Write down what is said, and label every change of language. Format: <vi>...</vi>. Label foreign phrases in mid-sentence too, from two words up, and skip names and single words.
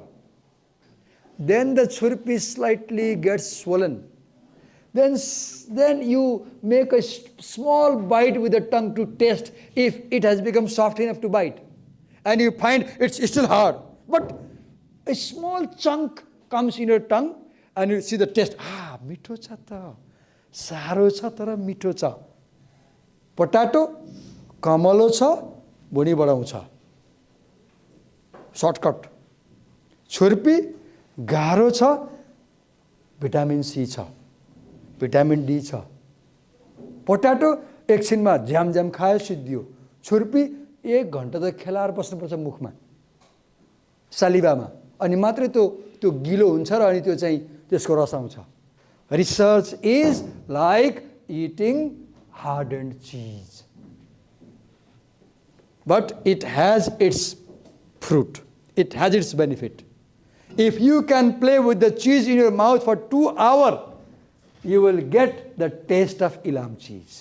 <en>Then the churpi slightly gets swollen. Then you make a small bite with the tongue to test if it has become soft enough to bite. And you find it's still hard. But a small chunk comes in your tongue and you see the taste.</en> <ne>आ, मीठो छ त। साह्रो छ तर मीठो छ. Potato, कमलो छ, बुनी बढाउ छ.</ne> <en>Shortcut.</en> <ne>Churpi, गाह्रो छ, vitamin C छ. Vitamin D छ. पोट्याटो एकछिनमा झ्याम खायो सिद्धियो. छुर्पी 1 घण्टा त खेलाएर बस्नुपर्छ मुखमा, सालिबामा, अनि मात्रै त्यो गिलो हुन्छ र अनि त्यो चाहिँ त्यसको रस आउँछ.</ne> <en>Research is like eating hardened cheese. But it has its fruit. It has its benefit. If you can play with the cheese in your mouth for 2 hours, you will get the taste of ilam cheese.</en>